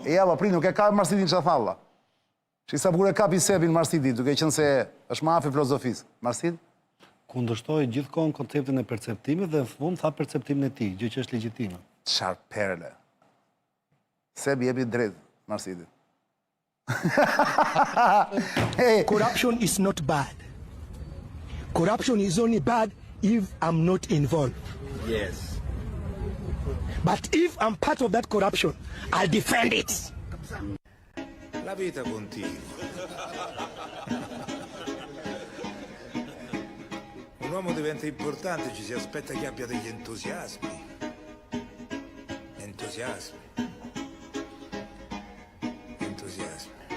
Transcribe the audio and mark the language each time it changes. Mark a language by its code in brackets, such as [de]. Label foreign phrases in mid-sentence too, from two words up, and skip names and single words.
[sq] Ja, po prit, nuk e ka Marsidin çfarë thalla. Sa bukur e kapi Sebin Marsidit, duke qenë se është mafi filozofisë. Marsid? Kundërshtoj gjithkohën konceptin e perceptimit dhe në fund tha perceptimin e tij, gjë që është legjitime. Çfarë perle. Sebi jepi drejt Marsidit. [en] Corruption is not bad. Corruption is only bad if I'm not involved. Yes. But if I'm part of that corruption, I'll defend it. [it] La vita continua. Un uomo diventa importante, ci si aspetta che abbia degli entusiasmi. Entusiasmi. Entusiasmi.